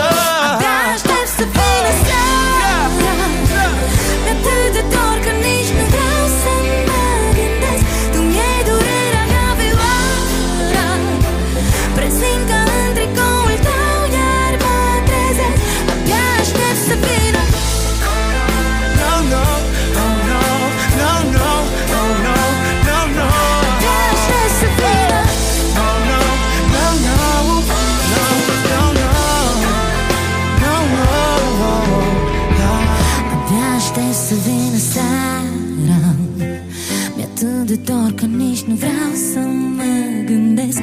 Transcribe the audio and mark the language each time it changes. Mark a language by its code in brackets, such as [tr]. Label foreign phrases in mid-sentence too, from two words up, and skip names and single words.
[ro] Abia aștept să vină seara. Mi-e atât de dor că nici nu vreau să mă gândesc. Tu-mi iei durerea ca vioara. Presimt că în tricoul tău iar mă trezesc. Abia aștept să vină. [en] No, no, oh no, no, no, oh no, no, no. [ro] Abia aștept să vină. [en] No, no, no, no, no, no, no. No, no, no. [ro] Abia aștept să vină seara. Mi-e atât de dor că nici nu vreau să mă gândesc.